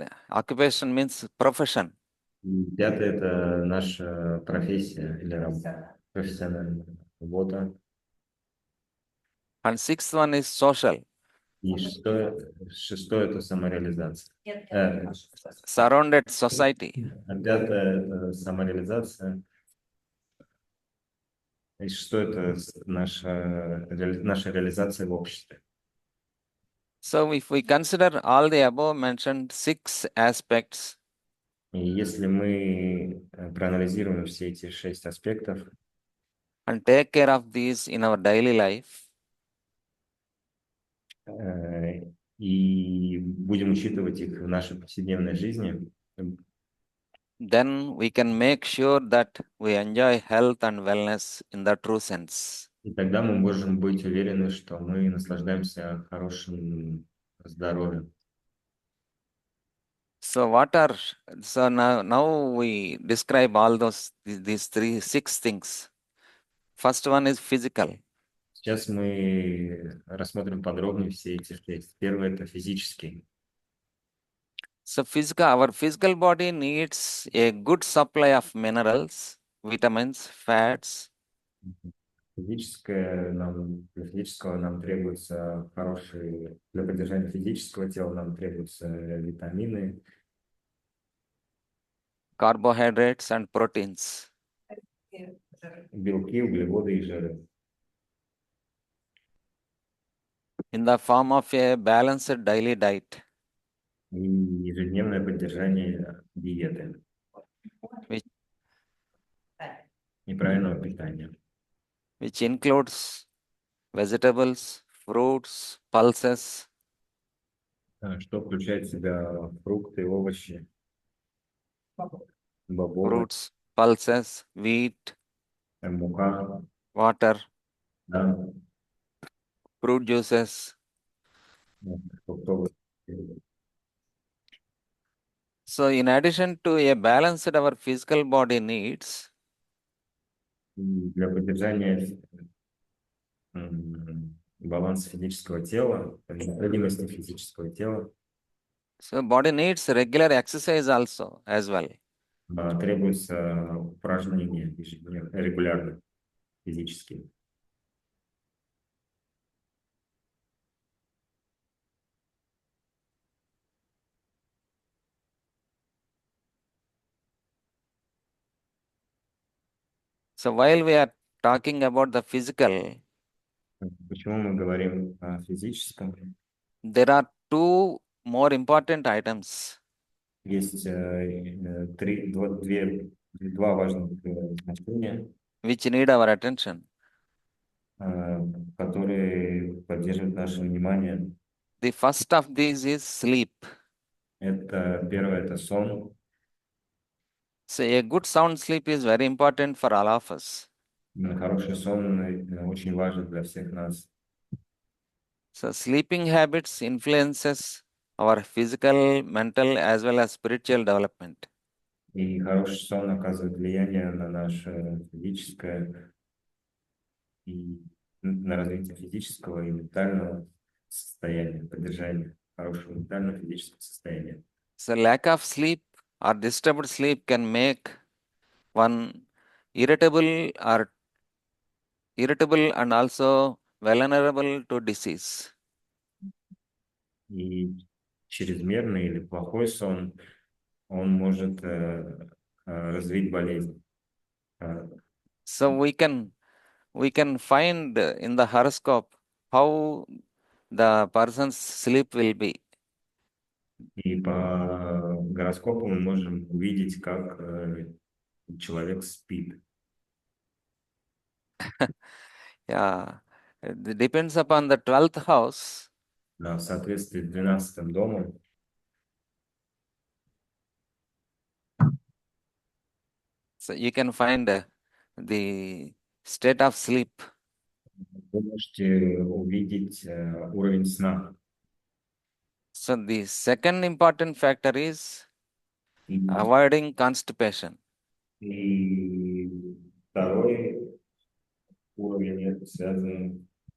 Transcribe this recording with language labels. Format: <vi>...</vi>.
<en>Occupation means profession.</en> <ru>и пятое – это наша профессия или профессиональная работа,</ru> <en>And 6th one is social.</en> <ru>и шестое – это самореализация.</ru> <en>Surrounded society.</en> <ru>А пятое – это самореализация. И шестое – это наша реализация в обществе.</ru> <en>So if we consider all the above mentioned 6 aspects,</en> <ru>И если мы проанализируем все эти 6 аспектов</ru> <en>and take care of these in our daily life,</en> <ru>и будем учитывать их в нашей повседневной жизни,</ru> <en>then we can make sure that we enjoy health and wellness in the true sense.</en> <ru>и тогда мы можем быть уверены, что мы наслаждаемся хорошим здоровьем.</ru> <en>So now we describe all these 6 things. First one is physical.</en> <ru>Сейчас мы рассмотрим подробнее все эти 6. Первое – это физический.</ru> <en>So our physical body needs a good supply of minerals, vitamins, fats,</en> <ru>Для физического нам требуется для поддержания физического тела нам требуются витамины,</ru> <en>carbohydrates, and proteins.</en> <ru>белки, углеводы и жиры.</ru> <en>In the form of a balanced daily diet,</en> <ru>И ежедневное поддержание диеты и правильного питания,</ru> <en>which includes vegetables, fruits, pulses,</en> <ru>что включает в себя фрукты, овощи, бобовые,</ru> <en>fruits, pulses, wheat,</en> <ru>мука,</ru> <en>water,</en> <ru>Да,</ru> <en>fruit juices.</en> <ru>фруктовые.</ru> <en>So in addition to a balanced our physical body needs,</en> <ru>И для поддержания баланса физического тела, необходимости физического тела,</ru> <en>so body needs regular exercise also as well.</en> <ru>требуется упражнения ежедневно, регулярно, физические.</ru> <en>So while we are talking about the physical,</en> <ru>Почему мы говорим о физическом?</ru> <en>there are two more important items</en> <ru>Есть два важных значения,</ru> <en>which need our attention.</en> <ru>которые поддерживают наше внимание.</ru> <en>The first of these is sleep.</en> <ru>Это первое, это сон.</ru> <en>So a good sound sleep is very important for all of us.</en> <ru>Хороший сон очень важен для всех нас.</ru> <en>So sleeping habits influences our physical, mental as well as spiritual development.</en> <ru>И хороший сон оказывает влияние на наше физическое и на развитие физического и ментального состояния, поддержание хорошего ментального физического состояния.</ru> <en>So lack of sleep or disturbed sleep can make one irritable and also vulnerable to disease.</en> <ru>И чрезмерный или плохой сон, он может развить болезнь.</ru> <en>So we can find in the horoscope how the person's sleep will be.</en> <ru>И по гороскопу мы можем увидеть, как человек спит.</ru> <en>Yeah, it depends upon the 12th house.</en> <ru>В соответствии с 12-м домом</ru> <en>So you can find the state of sleep.</en> <ru>вы можете увидеть уровень сна.</ru> <en>So the second important factor is</en> <ru>И,</ru> <en>avoiding constipation.</en> <ru>и второй уровень это связан</ru>